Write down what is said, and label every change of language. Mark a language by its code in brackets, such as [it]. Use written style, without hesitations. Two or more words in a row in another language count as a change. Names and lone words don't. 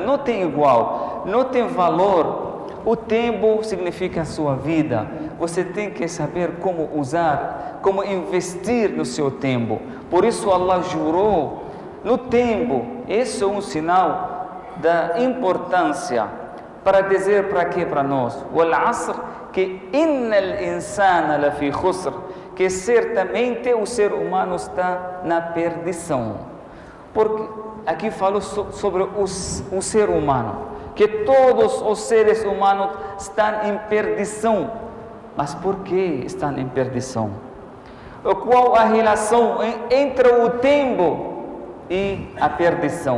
[pt] Não tem igual, não tem valor. O tempo significa a sua vida. Você tem que saber como usar, como investir no seu tempo. Por isso Allah jurou no tempo. Isso é um sinal da importância para dizer para quê? Para nós. [ar] والعصر, que إن الإنسان لفي خسر, [pt] que certamente o ser humano está na perdição. Porque aqui falo sobre o ser humano, que todos os seres humanos estão em perdição. Mas por que estão em perdição? Qual a relação entre o tempo e a perdição?